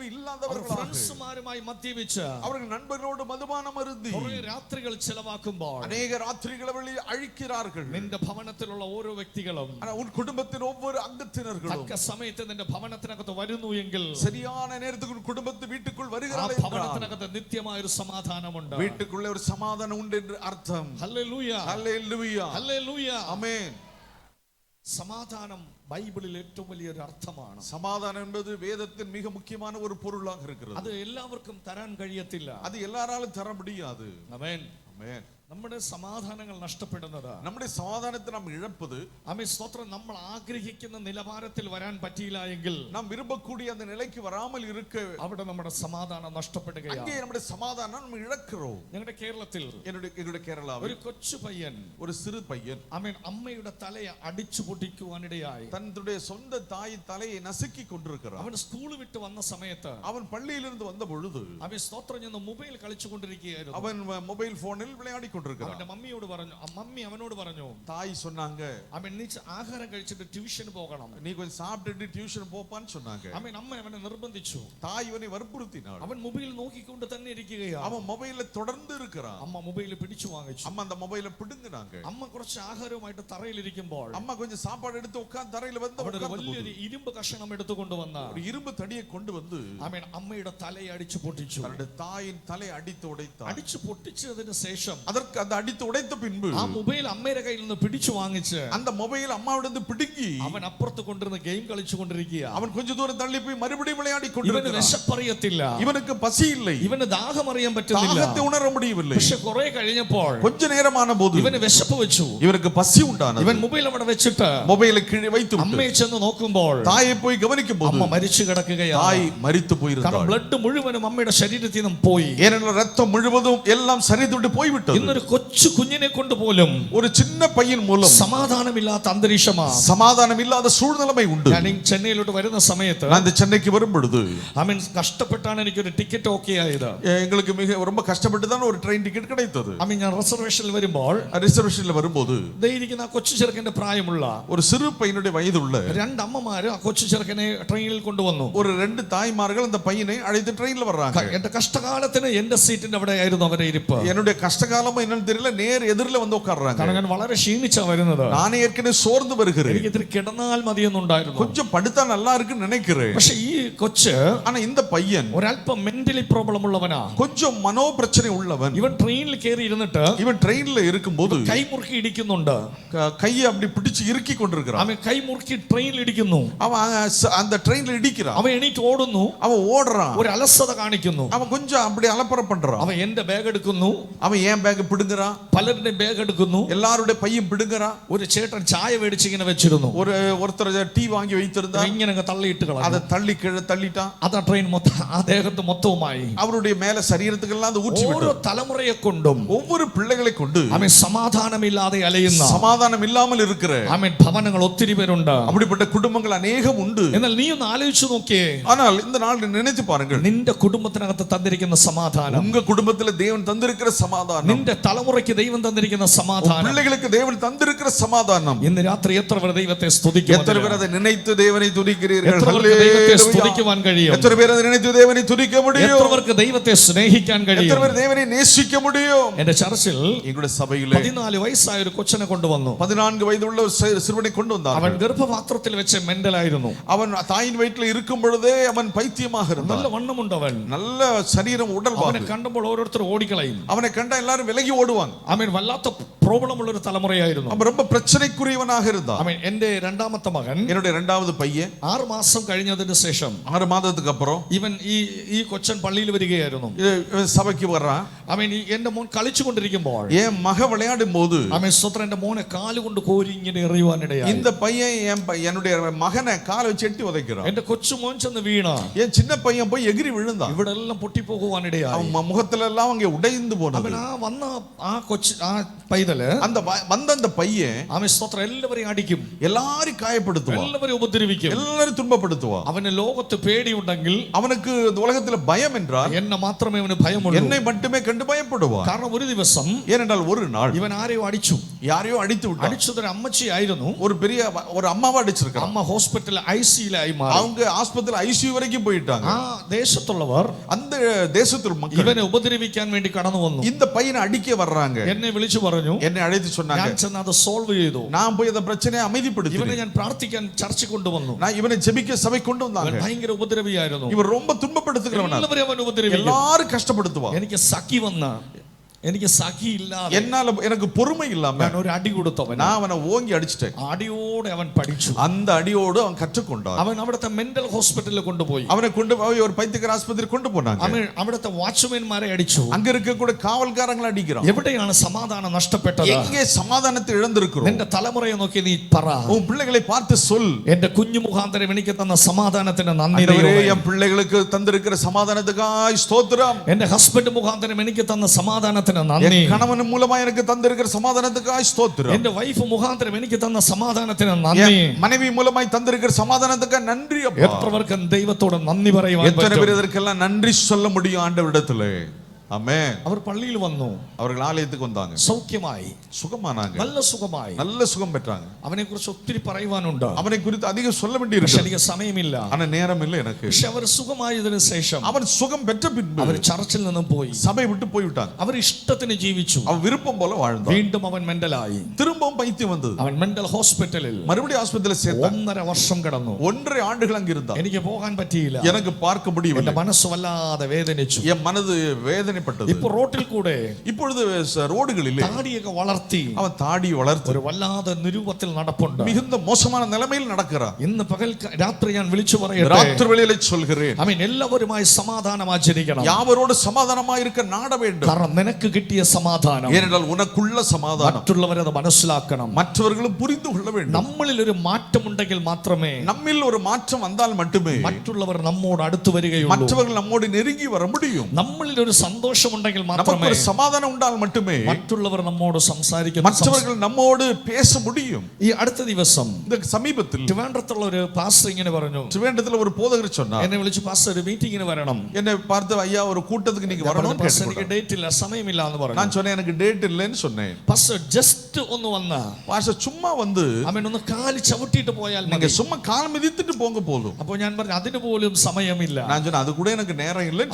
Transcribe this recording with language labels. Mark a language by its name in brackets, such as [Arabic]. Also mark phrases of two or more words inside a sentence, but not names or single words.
[Malayalam] അവർ [Tamil] இல்லாதவர்களாக, [Malayalam] ഫ്രണ്ട്സുമാരുമായി മദ്യപിച്ച് [Tamil] அவர்கள் நண்பர்களோடு மதுபானம் அருந்தி [Malayalam] കുറെ രാത്രികൾ ചെലവാക്കുമ്പോൾ [Tamil] அநேக ராத்திரிகளை வெளி அழிக்கிறார்கள். [Malayalam] നിന്റെ ഭവനത്തിലുള്ള ഓരോ വ്യക്തികളും [Tamil] ஆனா உன் குடும்பத்தின் ஒவ்வொரு அங்கத்தினர்களும் [Malayalam] തക്ക സമയത്ത് നിന്റെ ഭവനത്തിനകത്ത് വരുന്നു എങ്കിൽ [Tamil] சரியான நேரத்துக்கு உன் குடும்பத்து வீட்டுக்குள் [Malayalam] ആ [Tamil] வருகிறார்கள் என்றால் [Malayalam] ഭവനത്തിനകത്ത് നിത്യമായ ഒരു സമാധാനമുണ്ട്. [Tamil] வீட்டுக்குள்ளே ஒரு சமாதானம் உண்டு என்று அர்த்தம். [Malayalam] ഹല്ലേലൂയ, [Tamil] ஹல்லேலூயா, [Malayalam] ഹല്ലേലൂയ. [Tamil] ஆமென். [Malayalam] സമാധാനം ബൈബിളിൽ ഏറ്റവും വലിയൊരു അർത്ഥമാണ്. [Tamil] சமாதானம் என்பது வேதத்தின் மிக முக்கியமான ஒரு பொருளாக இருக்கிறது. [Malayalam] അത് എല്ലാവർക്കും തരാൻ കഴിയത്തില്ല. [Tamil] அது எல்லாராலும் தர முடியாது. [Malayalam] ആമേൻ. [Tamil] ஆமென். [Malayalam] നമ്മുടെ സമാധാനങ്ങൾ നഷ്ടപ്പെടുന്നത്, [Tamil] நம்முடைய சமாதானத்தை நாம் இழப்பது, [Malayalam] ആമേൻ സ്തോത്രം, നമ്മൾ ആഗ്രഹിക്കുന്ന നിലവാരത്തിൽ വരാൻ പറ്റിയില്ല എങ്കിൽ [Tamil] நாம் விரும்பக்கூடிய அந்த நிலைக்கு வராமல் இருக்க [Malayalam] അവിടെ നമ്മുടെ സമാധാനം നഷ്ടപ്പെടുകയാണ്. [Tamil] அங்கே நம்முடைய சமாதானம் நம்ம இழக்கிறோம். [Malayalam] ഞങ്ങളുടെ കേരളത്തിൽ [Tamil] என்னுடைய கேரளாவில் [Malayalam] ഒരു കൊച്ചു പയ്യൻ, [Tamil] ஒரு சிறு பையன் [Malayalam] ആമേൻ, അമ്മയുടെ തലയെ അടിച്ചു പൊട്ടിക്കുവാനിടയായി. [Tamil] தன்னுடைய சொந்த தாய் தலையை நசுக்கி கொண்டிருக்கிறான். [Malayalam] അവൻ സ്കൂൾ വിട്ട് വന്ന സമയത്ത് [Tamil] அவன் பள்ளியிலிருந்து வந்த பொழுது [Malayalam] അവൻ സ്തോത്രം ചെന്ന് മൊബൈൽ കളിച്ചുകൊണ്ടിരിക്കുകയായിരുന്നു. [Tamil] அவன் மொபைல் போனில் விளையாடி கொண்டிருக்கிறான். [Malayalam] അവന്റെ മമ്മിയോട് പറഞ്ഞു, മമ്മി അവനോട് പറഞ്ഞു, [Tamil] தாய் சொன்னாங்க, [Malayalam] അവൻ നീ ആഹാരം കഴിച്ചിട്ട് ട്യൂഷന് പോകണം. [Tamil] நீ கொஞ்சம் சாப்பிட்டுட்டு டியூஷன் போப்பான்னு சொன்னாங்க. [Malayalam] അവൻ അമ്മ അവനെ നിർബന്ധിച്ചു. [Tamil] தாய் இவனை வற்புறுத்தினாள். [Malayalam] അവൻ മൊബൈൽ നോക്കിക്കൊണ്ട് തന്നെ ഇരിക്കുകയാണ്. [Tamil] அவன் மொபைல்ல தொடர்ந்து இருக்கிறான். [Malayalam] അമ്മ മൊബൈൽ പിടിച്ചു വാങ്ങിച്ചു. [Tamil] அம்மா அந்த மொபைலை பிடுங்கினாங்க. [Malayalam] അമ്മ കുറച്ച് ആഹാരവുമായിട്ട് തറയിലിരിക്കുമ്പോൾ [Tamil] அம்மா கொஞ்சம் சாப்பாடு எடுத்து உட்கார்ந்து தரையில வந்து [Malayalam] അവിടെ ഒരു വലിയൊരു ഇരുമ്പ് കഷണം എടുത്തുകൊണ്ട് വന്ന [Tamil] ஒரு இரும்பு தடியை கொண்டு வந்து [Malayalam] അവൻ അമ്മയുടെ തലയെ അടിച്ചു പൊട്ടിച്ചു. [Tamil] தன்னுடைய தாயின் தலை அடித்து உடைத்தான். [Malayalam] അടിച്ചു പൊട്ടിച്ചതിന് ശേഷം [Tamil] அதற்கு அந்த அடித்து உடைத்த பின்பு [Malayalam] ആ മൊബൈൽ അമ്മയുടെ കയ്യിൽ നിന്ന് പിടിച്ചു വാങ്ങിച്ച് [Tamil] அந்த மொபைல் அம்மாவிடம் பிடுங்கி [Malayalam] അവൻ അപ്പുറത്ത് കൊണ്ടിരുന്ന ഗെയിം കളിച്ചുകൊണ്ടിരിക്കുക. [Tamil] அவன் கொஞ்ச தூரம் தள்ளி போய் மறுபடியும் விளையாடி [Malayalam] ഇവന് [Tamil] கொண்டிருக்கிறான். [Malayalam] വിശപ്പറിയത്തില്ല, [Tamil] இவனுக்கு பசி இல்லை, [Malayalam] ഇവന് ദാഹം അറിയാൻ പറ്റുന്നില്ല. [Tamil] தாகத்தை உணர முடியவில்லை. [Malayalam] പക്ഷെ കുറെ കഴിഞ്ഞപ്പോൾ [Tamil] கொஞ்ச நேரமான போது [Malayalam] ഇവന് വിശപ്പ് വെച്ചു. [Tamil] இவனுக்கு பசி உண்டானது. [Malayalam] ഇവൻ മൊബൈൽ അവിടെ വെച്ചിട്ട് [Tamil] மொபைலை கீழே வைத்து [Malayalam] അമ്മയെ ചെന്ന് നോക്കുമ്പോൾ [Tamil] தாயை போய் கவனிக்கும் போது [Malayalam] അമ്മ മരിച്ചു കിടക്കുകയാണ്. [Tamil] தாய் മരിച്ചു [Malayalam] കാരണം [Tamil] போயிருந்தாள். [Malayalam] ബ്ലഡ് മുഴുവനും അമ്മയുടെ ശരീരത്തിൽ നിന്നും പോയി. [Tamil] ஏனென்றால் ரத்தம் முழுவதும் எல்லாம் சரிந்துட்டு போய்விட்டது. [Malayalam] ഇന്നൊരു കൊച്ചു കുഞ്ഞിനെ കൊണ്ട് പോലും [Tamil] ஒரு சின்ன பையன் மூலம் [Malayalam] സമാധാനമില്ലാത്ത അന്തരീക്ഷമാണ്. [Tamil] சமாதானம் இல்லாத சூழ்நிலைமை உண்டு. [Malayalam] ഞാൻ ചെന്നൈയിലോട്ട് വരുന്ന സമയത്ത് [Tamil] நான் இந்த சென்னைக்கு வரும் பொழுது [Malayalam] കഷ്ടപ്പെട്ടാണ് എനിക്കൊരു [English] ticket okay [Malayalam] ആയത്. [Tamil] எங்களுக்கு மிக ரொம்ப கஷ்டப்பட்டு தான் ஒரு [English] train ticket [Tamil] கிடைத்தது. [Malayalam] ഞാൻ റിസർവേഷനിൽ വരുമ്പോൾ [Tamil] ரிசர்வேஷன்ல வரும்போது [Malayalam] ഇരിക്കുന്ന ആ കൊച്ചു ചെറുക്കന്റെ പ്രായമുള്ള [Tamil] ஒரு சிறு பையனுடைய வயதுள்ள [Malayalam] രണ്ട് അമ്മമാര് ആ കൊച്ചു ചെറുക്കനെ ട്രെയിനിൽ കൊണ്ടുവന്നു. [Tamil] ஒரு ரெண்டு தாய்மார்கள் அந்த பையனை அழைத்து ட்ரெயின்ல வர்றாங்க. [Malayalam] എന്റെ കഷ്ടകാലത്തിന് എന്റെ സീറ്റിന്റെ അവിടെ ആയിരുന്നു അവരെ ഇരിപ്പ്. [Tamil] என்னுடைய கஷ்டகாலமும் என்னன்னு தெரியல, நேர் எதிரில வந்து உட்கார்றாங்க. [Malayalam] കാരണം ഞാൻ വളരെ ക്ഷീണിച്ചാ വരുന്നത്. [Tamil] நானே ஏற்கனவே சோர்ந்து வருகிறேன். [Malayalam] എനിക്ക് ഇത്തിരി കിടന്നാൽ മതിയെന്നുണ്ടായിരുന്നു. [Tamil] கொஞ்சம் படுத்தா நல்லா இருக்குன்னு நினைக்கிறேன். [Malayalam] പക്ഷെ ഈ കൊച്ച് [Tamil] ஆனா இந்த பையன் [Malayalam] ഒരല്പം [English] mentally problem [Malayalam] ഉള്ളവനാ. [Tamil] கொஞ்சம் மனோ பிரச்சனை உள்ளவன். [Malayalam] ഇവൻ ട്രെയിനിൽ കയറി ഇരുന്നിട്ട് [Tamil] இவன் ட்ரெயின்ல இருக்கும்போது [Malayalam] കൈ മുറുക്കി ഇടിക്കുന്നുണ്ട്. [Tamil] கையை அப்படி பிடிச்சு இறுக்கி கொண்டிருக்கிறான். [Malayalam] അവൻ കൈ മുറുക്കി ട്രെയിനിൽ ഇടിക്കുന്നു. [Tamil] அவன் அந்த ட்ரெயின்ல இடிக்கிறான். [Malayalam] അവൻ എണീറ്റ് ഓടുന്നു. [Tamil] அவன் ஓடுறான். [Malayalam] ഒരു അലസത കാണിക്കുന്നു. [Tamil] அவன் கொஞ்சம் அப்படி அலப்பற பண்றான். [Malayalam] അവൻ എന്റെ ബാഗ് എടുക്കുന്നു. [Tamil] அவன் ஏன் பேக் பிடுங்குறான். [Malayalam] പലരുടെ ബാഗ് എടുക്കുന്നു. [Tamil] எல்லாருடைய பையும் பிடுங்குறான். [Malayalam] ഒരു ചേട്ടൻ ചായ മേടിച്ച് ഇങ്ങനെ വെച്ചിരുന്നു. [Tamil] ஒருத்தர் டீ வாங்கி வைத்திருந்தா [Malayalam] ഇങ്ങനെ തള്ളിയിട്ട് കളഞ്ഞു. [Tamil] அதை தள்ளி கீழே தள்ளிட்டான். [Malayalam] അതാ ട്രെയിൻ മൊത്തം ആ ദേഹത്ത് മൊത്തവുമായി. [Tamil] அவருடைய மேல சரீரத்துக்கெல்லாம் அது ஊற்றி [Malayalam] ഓരോ [Tamil] விட்டது. [Malayalam] തലമുറയെ കൊണ്ടും [Tamil] ஒவ்வொரு பிள்ளைகளை கொண்டு [Malayalam] അവൻ സമാധാനമില്ലാതെ അലയുന്ന [Tamil] சமாதானம் இல்லாமல் இருக்கிற [Malayalam] അവൻ ഭവനങ്ങൾ ഒത്തിരി പേരുണ്ട്. [Tamil] அப்படிப்பட்ட குடும்பங்கள் அநேகம் உண்டு. [Malayalam] എന്നാൽ നീ ഒന്ന് ആലോചിച്ചു നോക്കിയേ, [Tamil] ஆனால் இந்த நாள் நினைத்து பாருங்கள், [Malayalam] നിന്റെ കുടുംബത്തിനകത്ത് തന്നിരിക്കുന്ന സമാധാനം, [Tamil] உங்க குடும்பத்துல தேவன் தந்திருக்கிற சமாதானம், [Malayalam] നിന്റെ തലമുറയ്ക്ക് ദൈവം തന്നിരിക്കുന്ന സമാധാനം, [Tamil] பிள்ளைகளுக்கு தேவன் தந்திருக்கிற சமாதானம். [Malayalam] ഇന്ന് രാത്രി എത്ര പേർ ദൈവത്തെ സ്തുതിക്കും? [Tamil] எத்தனை பேர் அதை நினைத்து தேவனை துதிக்கிறீர்கள்? [Malayalam] എത്ര പേർക്ക് ദൈവത്തെ സ്തുതിക്കുവാൻ കഴിയും? [Tamil] எத்தனை பேர் அதை நினைத்து தேவனை துதிக்க முடியும்? [Malayalam] എത്ര പേർക്ക് ദൈവത്തെ സ്നേഹിക്കാൻ [Tamil] எத்தனை [Malayalam] കഴിയും? [Tamil] பேர் தேவனை நேசிக்க முடியும்? [Malayalam] എന്റെ ചർച്ചിൽ [Tamil] எங்களுடைய சபையிலே [Malayalam] 14 വയസ്സായ ഒരു കൊച്ചനെ കൊണ്ടുവന്നു. [Tamil] 14 വയതുള്ള ஒரு சிறுவனை கொண்டு [Malayalam] അവൻ [Tamil] வந்தார்கள். [Malayalam] ഗർഭപാത്രത്തിൽ വെച്ച് മെന്റലായിരുന്നു. [Tamil] அவன் தாயின் வயிற்றில் இருக்கும் பொழுதே அவன் பைத்தியமாக இருந்தான். [Malayalam] നല്ല വണ്ണമുണ്ടവൻ. [Tamil] நல்ல சரீரம் உடல் [Malayalam] അവനെ കണ്ടുമ്പോൾ ഓരോരുത്തർ ഓടിക്കളയും. [Tamil] அவனை கண்ட எல்லாரும் விலகி ஓடுவாங்க. [Malayalam] അവൻ വല്ലാത്ത പ്രോബ്ലം ഉള്ള ഒരു തലമുറയായിരുന്നു. [Tamil] அவன் ரொம்ப பிரச்சனைக்குரியவனாக இருந்தான். [Malayalam] അവൻ എന്റെ രണ്ടാമത്തെ മകൻ [Tamil] என்னுடைய இரண்டாவது பையன் [Malayalam] 6 മാസം കഴിഞ്ഞതിന് ശേഷം [Tamil] 6 மாதத்துக்கு அப்புறம் [Malayalam] ഇവൻ ഈ കൊച്ചൻ പള്ളിയിൽ വരികയായിരുന്നു. [Tamil] இவன் சபைக்கு வர்றான். [Malayalam] അവൻ എന്റെ മോൻ കളിച്ചുകൊണ്ടിരിക്കുമ്പോൾ [Tamil] என் மக விளையாடும் போது [Malayalam] അവൻ സ്വത്ര എന്റെ മോനെ കാലുകൊണ്ട് കോരി ഇങ്ങനെ എറിയുവാനിടയായി. [Tamil] இந்த பையன் என்னுடைய மகனை காலை வச்சு எட்டி உதைக்கிறான். [Malayalam] എന്റെ കൊച്ചു മോൻ ചെന്ന് വീണ [Tamil] என் சின்ன பையன் போய் எகிரி விழுந்தான். [Malayalam] ഇവിടെ എല്ലാം പൊട്ടിപ്പോകുവാനിടയായി. [Tamil] அவன் முகத்துல எல்லாம் அங்கே உடைந்து போனது. [Malayalam] അവൻ വന്ന ആ പൈതല് [Tamil] அந்த வந்த அந்த பையன் [Malayalam] അവൻ സ്വത്ര എല്ലാവരെയും അടിക്കും, [Tamil] எல்லாரும் காயப்படுத்துவான், [Malayalam] എല്ലാവരെയും ഉപദ്രവിക്കും. [Tamil] எல்லாரும் துன்பப்படுத்துவான். [Malayalam] അവന് ലോകത്ത് പേടിയുണ്ടെങ്കിൽ [Tamil] அவனுக்கு இந்த உலகத்துல பயம் என்றால் [Malayalam] എന്നെ മാത്രമേ അവന് ഭയമുള്ളൂ. [Tamil] என்னை மட்டுமே கண்டு பயப்படுவான். [Malayalam] കാരണം ഒരു ദിവസം [Tamil] ஏனென்றால் ஒரு நாள் [Malayalam] ഇവൻ ആരെയോ അടിച്ചു. [Tamil] யாரையோ அடித்து விட்டான். [Malayalam] അടിച്ചതൊരു അമ്മച്ചിയായിരുന്നു. [Tamil] ஒரு பெரிய ஒரு அம்மாவை அடிச்சிருக்கான். [Malayalam] അമ്മ [English] hospitalil ICUlayi [Malayalam] മാറി. [Tamil] அவங்க ஆஸ்பத்திரியில ஐசியூ வரைக்கும் போயிட்டாங்க. [Malayalam] ആ ദേശത്തുള്ളവർ [Tamil] அந்த தேசத்தில் மக்கள் [Malayalam] ഇവനെ ഉപദ്രവിക്കാൻ വേണ്ടി കടന്നു വന്നു. [Tamil] இந்த பையனை அடிக்க வர்றாங்க. [Malayalam] എന്നെ വിളിച്ചു പറഞ്ഞു. [Tamil] என்னை அழைத்து சொன்னாங்க. [Malayalam] ഞാൻ ചെന്ന് അത് സോൾവ് ചെയ്തു. [Tamil] நான் போய் அந்த பிரச்சனையை [Malayalam] ഇവനെ [Tamil] அமைதிப்படுத்தினேன். [Malayalam] ഞാൻ പ്രാർത്ഥിക്കാൻ ചർച്ച കൊണ്ടുവന്നു. [Tamil] நான் இவனை ஜெபிக்க சபை கொண்டு வந்தாங்க. [Malayalam] ഭയങ്കര ഉപദ്രവിയായിരുന്നു. [Tamil] இவர் ரொம்ப துன்பப்படுத்துகிறவனா. [Malayalam] എല്ലാവരും അവൻ ഉപദ്രവിക്കും. [Tamil] எல்லாரும் கஷ்டப்படுத்துவான். [Malayalam] എനിക്ക് സഖി വന്ന എനിക്ക് സഖി ഇല്ലാതെ [Tamil] என்னால எனக்கு பொறுமை இல்லாம [Malayalam] ഞാൻ ഒരു അടി കൊടുത്തവൻ. [Tamil] நான் அவனை ஓங்கி அடிச்சிட்டேன். [Malayalam] അടിയോടെ അവൻ പഠിച്ചു. [Tamil] அந்த அடியோடு அவன் கற்றுக்கொண்டான். [Malayalam] അവൻ അവിടുത്തെ [English] mental hospitalil [Malayalam] കൊണ്ടുപോയി. [Tamil] அவனை கொண்டு போய் ஒரு பைத்தியக்கார ஆஸ்பத்திரி கொண்டு போனாங்க. [Malayalam] അവൻ അവിടുത്തെ വാച്ച്മാൻമാരെ അടിച്ചു. [Tamil] அங்க இருக்க கூட காவல்காரங்களை அடிக்கிறான். [Malayalam] എവിടെയാണ് സമാധാനം നഷ്ടപ്പെട്ടത്? [Tamil] எங்கே சமாதானத்தை இழந்திருக்கிறோம்? [Malayalam] നിന്റെ തലമുറയെ നോക്കി നീ പറ. [Tamil] உன் பிள்ளைகளை பார்த்து சொல். [Malayalam] എന്റെ കുഞ്ഞു മുഖാന്തരം എനിക്ക് തന്ന സമാധാനത്തിന് നന്ദി. [Tamil] என் பிள்ளைகளுக்கு தந்திருக்கிற சமாதானத்துக்காய் ஸ்தோத்திரம். [Malayalam] എന്റെ ഹസ്ബൻഡ് മുഖാന്തരം എനിക്ക് തന്ന സമാധാനത്തിന് നന്ദി. [Tamil] கணவன் மூலமா எனக்கு தந்திருக்கிற சமாதானத்துக்காய் ஸ்தோத்திரம். [Malayalam] എന്റെ വൈഫ് മുഖാന്തരം എനിക്ക് തന്ന സമാധാനത്തിന് നന്ദി. [Tamil] மனைவி மூலமாய் தந்திருக்கிற சமாதானத்துக்காக நன்றி அப்பா. [Malayalam] എത്ര പേർക്ക് ദൈവത്തോട് നന്ദി പറയുവാൻ [Tamil] எத்தனை [Malayalam] പറ്റും? [Tamil] பேர் இதற்கெல்லாம் நன்றி சொல்ல முடியும் ஆண்டவரிடத்திலே? ஆமென். [Malayalam] അവർ പള്ളിയിൽ വന്നു, [Tamil] அவர்கள் ஆலயத்துக்கு வந்தாங்க, [Malayalam] സൗഖ്യമായി, [Tamil] சுகமானாங்க, [Malayalam] നല്ല സുഖമായി. [Tamil] நல்ல சுகம் பெற்றாங்க. [Malayalam] അവനെ കുറിച്ച് ഒത്തിരി പറയുവാനുണ്ട്, [Tamil] அவனை குறித்து அதிகம் சொல்ல [Malayalam] പക്ഷെ [Tamil] வேண்டியிருக்கு, [Malayalam] എനിക്ക് സമയമില്ല. [Tamil] ஆனா நேரம் இல்லை எனக்கு. [Malayalam] പക്ഷെ അവർ സുഖമായതിനു ശേഷം [Tamil] அவன் சுகம் பெற்ற பின்பு [Malayalam] അവർ ചർച്ചിൽ നിന്നും പോയി, [Tamil] சபை விட்டு போய்விட்டாங்க. [Malayalam] അവർ ഇഷ്ടത്തിന് ജീവിച്ചു. [Tamil] அவன் விருப்பம் போல வாழ்ந்தான். [Malayalam] വീണ്ടും അവൻ മെന്റലായി, [Tamil] திரும்பவும் பைத்தியம் வந்தது. [Malayalam] അവൻ [English] mental hospitalil [Tamil] மறுபடியும் ஆஸ்பத்திரியில் சேர்த்தான். [Malayalam] 1.5 വർഷം കിടന്നു. [Tamil] 1.5 ஆண்டுகள் அங்க இருந்தான். [Malayalam] എനിക്ക് പോകാൻ പറ്റിയില്ല, [Tamil] எனக்கு பார்க்க முடியவில்லை, [Malayalam] എന്റെ മനസ്സ് വല്ലാതെ വേദനിച്ചു. [Tamil] என் மனது வேதனைப்பட்டது. [Malayalam] ഇപ്പൊ റോട്ടിൽ കൂടെ [Tamil] இப்பொழுது ரோடுகளிலே [Malayalam] താടിയൊക്കെ വളർത്തി [Tamil] அவன் தாடி வளர்த்து [Malayalam] ഒരു വല്ലാതെ നിരൂപത്തിൽ നടപ്പുണ്ട്. [Tamil] மிகுந்த மோசமான நிலைமையில் நடக்கிறான். [Malayalam] ഇന്ന് പകൽ രാത്രി ഞാൻ വിളിച്ചു പറയട്ടെ, [Tamil] ராத்திரி வேளையிலே சொல்கிறேன், [Malayalam] ആമേൻ, എല്ലാവരുമായി സമാധാനം ആചരിക്കണം. [Tamil] யாவரோடு சமாதானமாய் இருக்க நாட வேண்டும். [Malayalam] കാരണം നിനക്ക് കിട്ടിയ സമാധാനം [Tamil] ஏனென்றால் உனக்குள்ள சமாதானம் [Malayalam] മറ്റുള്ളവരത് മനസ്സിലാക്കണം. [Tamil] மற்றவர்களும் புரிந்து கொள்ள வேண்டும். [Malayalam] നമ്മളിൽ ഒരു മാറ്റമുണ്ടെങ്കിൽ മാത്രമേ [Tamil] நம்மில் ஒரு மாற்றம் வந்தால் மட்டுமே [Malayalam] മറ്റുള്ളവർ നമ്മോട് അടുത്ത് വരികയുള്ളൂ. [Tamil] மற்றவர்கள் நம்மோடு நெருங்கி வர முடியும். [Malayalam] നമ്മളിൽ ഒരു സന്തോഷമുണ്ടെങ്കിൽ [Tamil] நமக்கு [Malayalam] മാത്രമേ [Tamil] ஒரு சமாதானம் உண்டால் மட்டுமே [Malayalam] മറ്റുള്ളവർ നമ്മോട് സംസാരിക്കും. [Tamil] மற்றவர்கள் நம்மோடு பேச முடியும். [Malayalam] ഈ അടുത്ത ദിവസം [Tamil] இந்த சமீபத்தில் [Malayalam] ട്രിവാൻഡ്രത്തുള്ള ഒരു പാസ്റ്റർ ഇങ്ങനെ പറഞ്ഞു, [Tamil] திருவேண்டத்தில் ஒரு போதகர் சொன்னார், [Malayalam] എന്നെ വിളിച്ച് പാസ്റ്റർ ഒരു മീറ്റിംഗിന് വരണം. [Tamil] என்னை பார்த்து ஐயா ஒரு கூட்டத்துக்கு நீங்க வரணும்னு [Malayalam] പാസ്റ്റർ എനിക്ക് [Tamil] கேட்டார். [Malayalam] ഡേറ്റ് ഇല്ല, സമയമില്ല എന്ന് പറഞ്ഞു. [Tamil] நான் சொன்னேன் எனக்கு டேட் இல்லைன்னு சொன்னேன். [Malayalam] പാസ്റ്റർ ജസ്റ്റ് ഒന്ന് വന്ന് [Tamil] பாஸ்டர் சும்மா வந்து [Malayalam] അവൻ ഒന്ന് കാല് ചവിട്ടിയിട്ട് പോയാൽ [Tamil] நீங்க [Malayalam] മതി. [Tamil] சும்மா கால் மிதித்துட்டு போங்க போதும். [Malayalam] അപ്പോൾ ഞാൻ പറഞ്ഞു അതിന് പോലും സമയമില്ല. [Tamil] நான் சொன்னேன் அது கூட எனக்கு நேரம் இல்லைன்னு